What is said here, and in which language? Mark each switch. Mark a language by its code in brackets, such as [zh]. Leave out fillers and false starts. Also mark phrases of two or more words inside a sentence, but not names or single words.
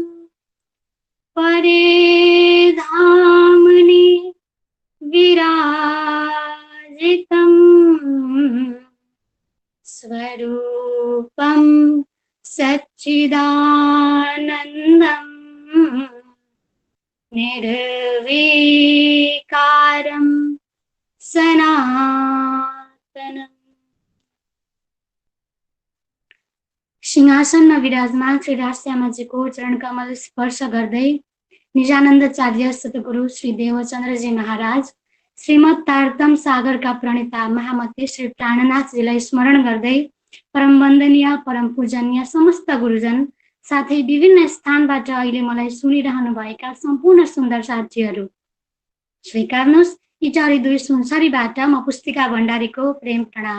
[sa] परेधामनि विराजितं स्वरूपं सच्चिदानन्दं निर्विकारं सनातनम्। [ne] सिंहासनमा विराजमान श्री राजश्यामाजीको चरण कमल स्पर्श गर्दै निजानन्दचार्य सद्गुरु श्री देवचन्द्रजी महाराज, श्रीमद् तारतम सागरका प्रणेता महामती श्री प्राणनाथजीलाई स्मरण गर्दै परम वन्दनीय परम पूजनीय समस्त गुरुजन साथै विभिन्न स्थानबाट अहिले मलाई सुनिरहनु भएका सम्पूर्ण सुन्दर साथीहरू, स्वीकार्नुहोस् इटारी 2 सुनसरीबाट म पुस्तिका भण्डारीको प्रेम प्रणाम।